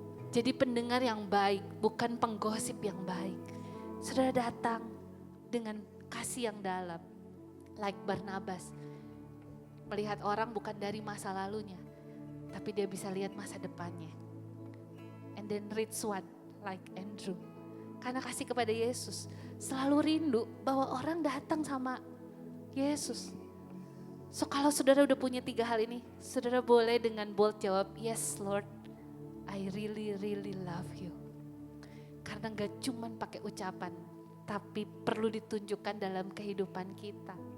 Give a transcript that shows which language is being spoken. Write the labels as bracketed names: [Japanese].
[Indonesian] Jadi pendengar yang baik, bukan penggosip yang baik. Saudara datang dengan kasih yang dalam, [English] like Barnabas. [Indonesian] Melihat orang bukan dari masa lalunya, tapi dia bisa lihat masa depannya. [English] And then rich one, like Andrew. [Indonesian] Karena kasih kepada Yesus, selalu rindu bahwa orang datang sama Yesus. So kalau saudara udah punya 3 hal ini, saudara boleh dengan bold jawab, [English] yes Lord, I really love you. [Indonesian] Karena gak cuman pakai ucapan, tapi perlu ditunjukkan dalam kehidupan kita.